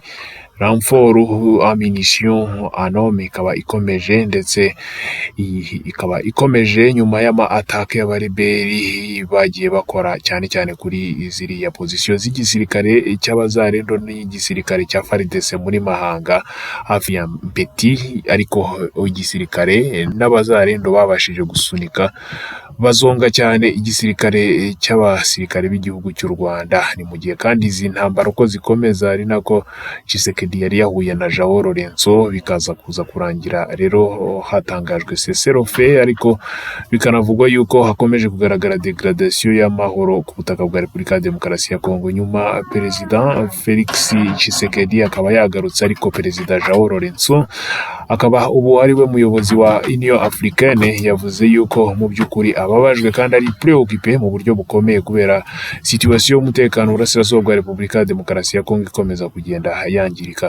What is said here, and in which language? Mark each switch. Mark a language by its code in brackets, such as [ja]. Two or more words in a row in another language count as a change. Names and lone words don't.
[rw] Renfort ammunition anome ikaba ikomeje, ndetse ikaba ikomeje nyuma y'ama attaque y'abareberi bagiye bakora cyane cyane kuri ziriya position z'igisirikare cy'abazarendo n'igisirikare cya FARDC muri Mahanga hafi ya Mpeti, ariko igisirikare n'abazarendo babashije gusunika bazonga cyane igisirikare cy'abasirikare b'igihugu cy'u Rwanda. Ni mu gihe kandi izi ntambara uko zikomeza ari nako Tshisekedi yari yahuye na Joao Lorenzo, bikaza kuza kurangira rero hatangajwe cessez-le-feu, ariko bikanavugwa yuko hakomeje kugaragara degradation y'amahoro ku butaka bwa Repubulika ya Demokarasi ya Kongo. Nyuma President Felix Tshisekedi akaba yagarutse, ariko President Joao Lorenzo akaba ubu ari we muyobozi wa Union Africaine yavuze yuko mu by'ukuri ababajwe kandi ari preoccupé mu buryo bukomeye kubera situation y'umutekano urasirazuba bwa Repubulika ya Demokarasi ya Kongo ikomeza kugenda yangirika.